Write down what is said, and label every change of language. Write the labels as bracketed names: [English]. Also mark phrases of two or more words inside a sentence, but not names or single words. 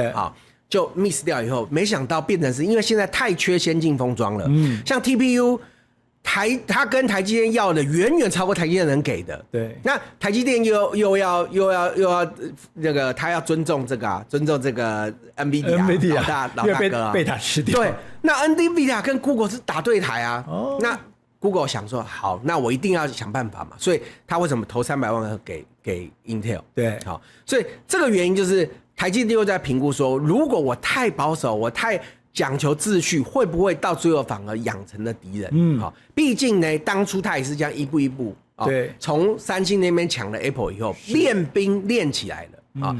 [Chinese] 對，好，就 miss 掉以後，沒想到變成是因為現在太缺先進封裝了。像 TPU，它跟台積電要的遠遠超過台積電能給的。对，那台積電又要那個，他要尊重這個啊，尊重這個 NVIDIA 老大哥啊，被他吃掉。對，那 NVIDIA 跟 Google 是打對台啊。那 Google 想說好，那我一定要想辦法嘛，所以他為什麼投300萬給 Intel？對，好，所以這個原因就是台積電又在評估說，如果我太保守，我太講求秩序，會不會到最後反而養成了敵人？好，畢竟呢，當初他也是這樣一步一步，對，從三星那邊搶了 Apple 以後，練兵練起來了啊。